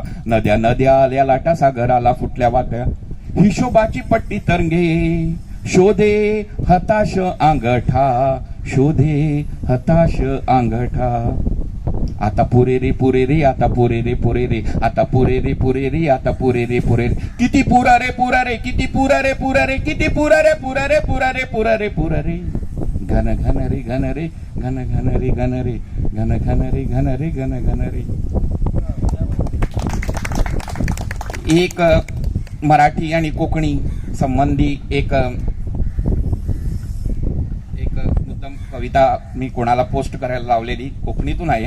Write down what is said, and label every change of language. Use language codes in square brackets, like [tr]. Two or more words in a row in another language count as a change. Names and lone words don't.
[mr] नद्या नद्या आल्या लाटा सागराला फुटल्या वाटा. हिशोबाची पट्टी तरंगे शोधे हताश अंगठा. शोधे हताश अंगठा. आता पुरे रे पुरे रे, आता पुरे रे पुरे रे, आता पुरे रे पुरे रे, आता पुरे रे पुरे रे. किती पुरा रे पुरा रे, किती पुरा रे पुरा रे, किती पुरा रे पुरा रे पुरा रे पुरा रे पुरा रे. घन घन रे घन रे घन घन रे घन रे घन घन रे घन रे घन घन रे. एक मराठी आणि कोकणी संबंधी एक मुद्दाम कविता मी कोणाला पोस्ट करायला लावलेली, कोकणीतून आहे.